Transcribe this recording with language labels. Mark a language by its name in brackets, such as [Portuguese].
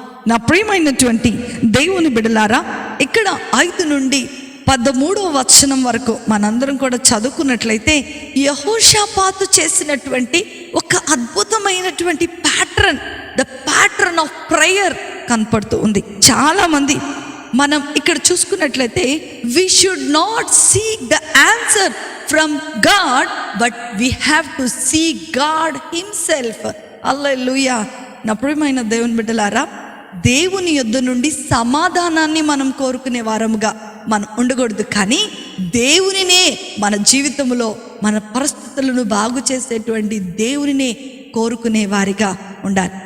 [Telugu] నా ప్రియమైనటువంటి దేవుని బిడ్డలారా, ఇక్కడ 5 నుండి 13వ వచనం వరకు మనందరం కూడా చదువుకున్నట్లయితే యెహోషాపాతు చేసినటువంటి ఒక అద్భుతమైనటువంటి pattern, [English] the pattern of prayer [Telugu] కనపడుతూ ఉంది. చాలామంది మనం ఇక్కడ చూసుకున్నట్లయితే [English] we should not seek the answer from God, but we have to seek God himself. [Telugu] హల్లెలూయా. నా ప్రియమైన దేవుని బిడ్డలారా, దేవుని యొద్ద నుండి సమాధానాన్ని మనం కోరుకునే వారముగా మనం ఉండకూడదు, కానీ దేవునినే మన జీవితంలో మన పరిస్థితులను బాగు చేసేటువంటి దేవునినే కోరుకునే వారిగా ఉండాలి.